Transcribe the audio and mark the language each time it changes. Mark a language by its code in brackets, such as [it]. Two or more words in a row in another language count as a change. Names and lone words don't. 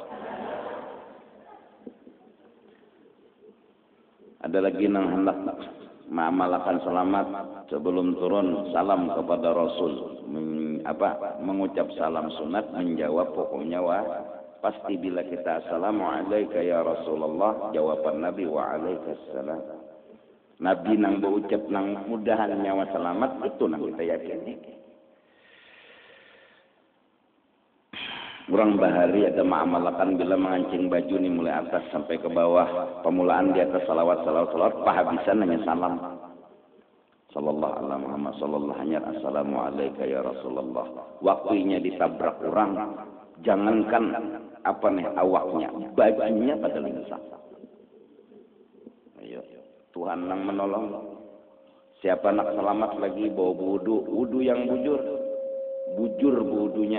[bjn] Ada lagi yang hendak mengamalkan selamat sebelum turun salam kepada Rasul, mengucap salam sunat, menjawab pokoknya pasti bila kita [ar] السلام عليكم يا رسول الله, [bjn] jawaban Nabi [ar] وعليك السلام. [bjn] Nabi nang berucap nang mudahan nyawa selamat itu nang kita yakini. Orang bahari ada mengamalkan bila mengancing baju ni mulai atas sampai ke bawah, pemulaan di atas salawat pahabisan hanya salam. [ar] صلى الله عليه محمد صلى الله hanya السلام عليكم يا رسول الله. [bjn] Waktunya ditabrak orang, jangankan awaknya, bajunya pada linsak. Ayo, Tuhan yang menolong. Siapa nak selamat lagi bawa wudu yang bujur wudunya.